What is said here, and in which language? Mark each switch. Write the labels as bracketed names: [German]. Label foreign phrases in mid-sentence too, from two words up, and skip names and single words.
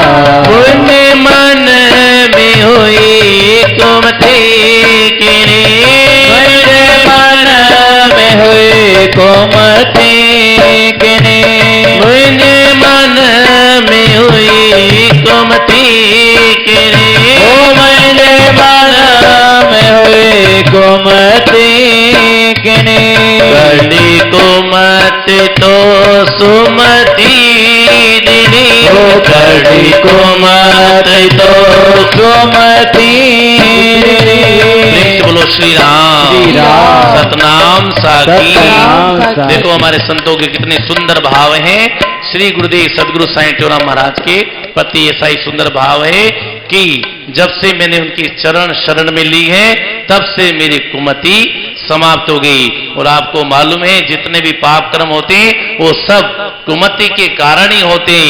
[Hindi] पुण्य मन में हुई कुमति किनी मेरे मन में हुई कुमति किनी मुझे मन में हुई कुमति किनी ओ मेरे मन में हुई कुमति किनी बड़ी कुमत तो सुमति दिनी बड़ी कुमत तो सुमति नित्य बोलो श्री राम श्री राम। सतनाम साकी सतनाम साकी। देखो हमारे संतों के कितने सुंदर भाव हैं। श्री गुरुदेव सदगुरु साईं टेऊराम महाराज के प्रति ऐसा ही सुंदर भाव है कि जब से मैंने उनकी चरण शरण में ली है तब से मेरी कुमति समाप्त हो गई। और आपको मालूम है जितने भी पाप कर्म होते हैं वो सब कुमति के कारण ही होते हैं।